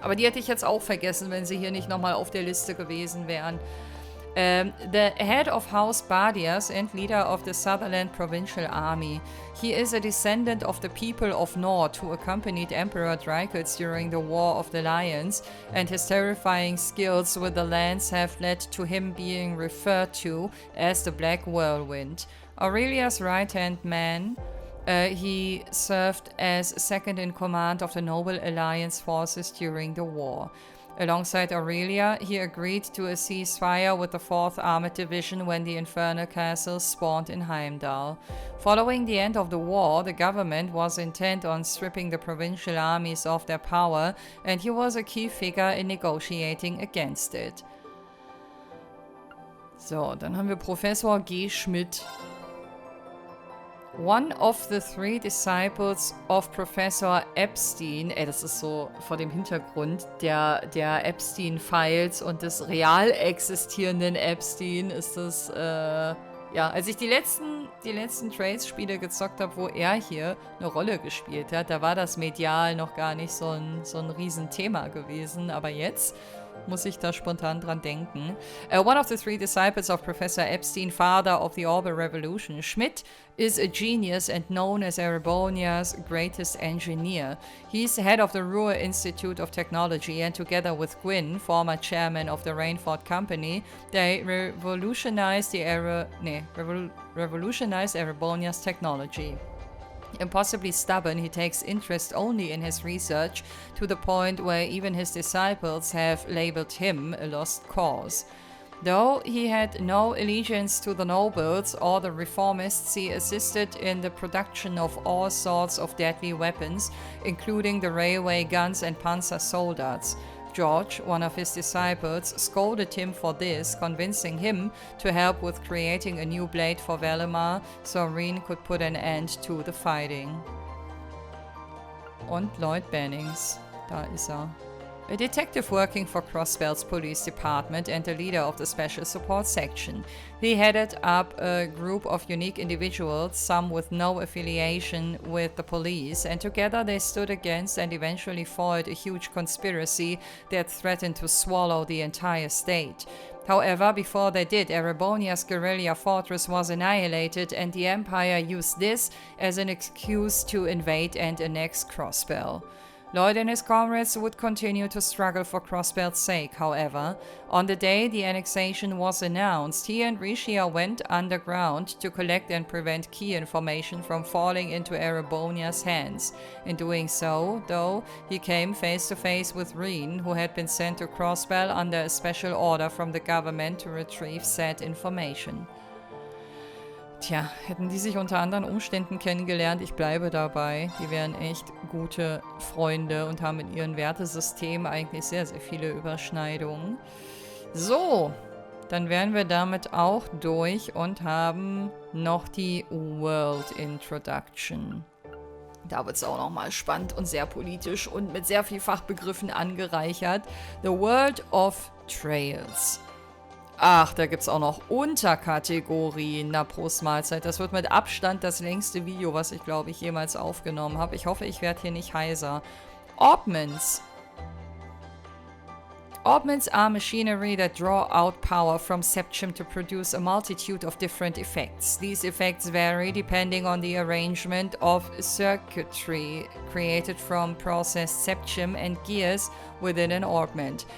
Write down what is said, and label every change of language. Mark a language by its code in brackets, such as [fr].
[de] Aber die hätte ich jetzt auch vergessen, wenn sie hier nicht nochmal auf der Liste gewesen wären. [en] The head of House Badias and leader of the Sutherland Provincial Army. He is a descendant of the people of Nord who accompanied Emperor Drycuts during the War of the Lions, and his terrifying skills with the lance have led to him being referred to as the Black Whirlwind. Aurelia's right-hand man, he served as second in command of the Noble Alliance forces during the war. Alongside Aurelia, he agreed to a ceasefire with the 4th Armored Division when the Infernal Castle spawned in Heimdall. Following the end of the war, the government was intent on stripping the provincial armies of their power, and he was a key figure in negotiating against it. [de] So, dann haben wir Professor G. Schmidt. [en] One of the 3 disciples of Professor Epstein, [de] das ist so vor dem Hintergrund der Epstein-Files und des real existierenden Epstein, ist das, ja, als ich die letzten Trace-Spiele gezockt habe, wo er hier eine Rolle gespielt hat, da war das medial noch gar nicht so ein Riesenthema gewesen, aber jetzt muss ich da spontan dran denken. [en] One of the 3 disciples of Professor Epstein, father of the Orbital Revolution, Schmidt is a genius and known as Erebonia's greatest engineer. He's head of the Ruhr Institute of Technology, and together with Gwyn, former chairman of the Rainford Company, they revolutionized Erebonia's technology. Impossibly stubborn, he takes interest only in his research, to the point where even his disciples have labeled him a lost cause. Though he had no allegiance to the nobles or the reformists, he assisted in the production of all sorts of deadly weapons, including the railway guns and panzer soldats. George, one of his disciples, scolded him for this, convincing him to help with creating a new blade for Valimar, so Rean could put an end to the fighting. [de] Und Lloyd Bennings, da ist er. [en] A detective working for Crossbell's police department and the leader of the special support section. He headed up a group of unique individuals, some with no affiliation with the police, and together they stood against and eventually foiled a huge conspiracy that threatened to swallow the entire state. However, before they did, Erebonia's guerrilla fortress was annihilated, and the Empire used this as an excuse to invade and annex Crossbell. Lloyd and his comrades would continue to struggle for Crossbell's sake, however. On the day the annexation was announced, he and Rishia went underground to collect and prevent key information from falling into Erebonia's hands. In doing so, though, he came face to face with Rean, who had been sent to Crossbell under a special order from the government to retrieve said information. [de] Tja, hätten die sich unter anderen Umständen kennengelernt, ich bleibe dabei. Die wären echt gute Freunde und haben in ihrem Wertesystem eigentlich sehr, sehr viele Überschneidungen. So, dann wären wir damit auch durch und haben noch die World Introduction. Da wird es auch nochmal spannend und sehr politisch und mit sehr viel Fachbegriffen angereichert. [en] The World of Trails. [de] Ach, da gibt es auch noch Unterkategorien. Na, Prost Mahlzeit. Das wird mit Abstand das längste Video, was ich, glaube ich, jemals aufgenommen habe. Ich hoffe, ich werde hier nicht heiser. Omens. [en] Omens are machinery that draw out power from septium to produce a multitude of different effects. These effects vary depending on the arrangement of circuitry created from processed septium and gears within an augment.